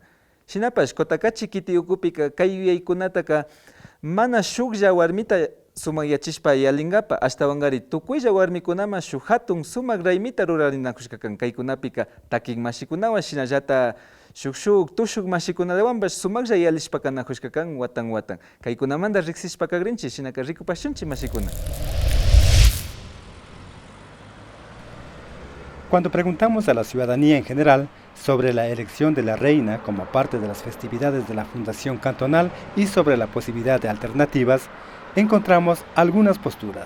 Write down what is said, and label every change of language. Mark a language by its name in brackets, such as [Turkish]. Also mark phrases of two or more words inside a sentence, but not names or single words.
[Quechua] Shinapash Kotakachi kiti ukupika kay yuyaykunataka mana shuklla warmita sumakyachishpa yalinkapa ashtawangari tukuylla warmikunama shuk hatun sumak raymita rurarinakushkakan. Kaykunapika takin mashikunawan shinallata shuk tushuk mashikunawanpash sumaklla yalishpakanajushkakan watan. Kaykunamanta riksishpa kagrinchi shinaka rikupashunchi mashikuna. [Spanish] Cuando preguntamos a la ciudadanía en general sobre la elección de la reina como parte de las festividades de la Fundación Cantonal y sobre la posibilidad de alternativas, encontramos algunas posturas.